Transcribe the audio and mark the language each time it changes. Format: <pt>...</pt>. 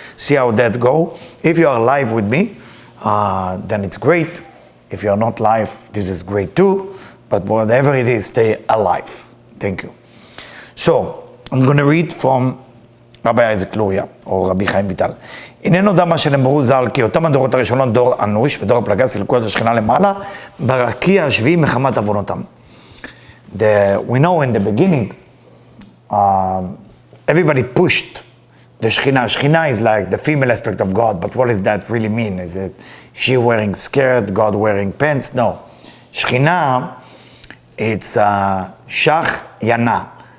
<en>See how that go. If you are live with me, then it's great. If you're not live, this is great too. But whatever it is, stay alive. Thank you. So, I'm going to read from Rabbi Isaac Luria,</en> <he>או רבי חיים ויטל. הננו דם מה שנאמרו ז"ל, כי אותם הדורות הראשונות דור אנוש ודור הפלגה סילקו את השכינה למעלה, ברקיע השביעי מחמת עוונותם.</he> <en>We know in the beginning, everybody pushed the Shekhinah. Shekhinah is like the female aspect of God, but what does that really mean? Is it she wearing skirt, God wearing pants? No. Shekhinah, it's Shach Yana.</en>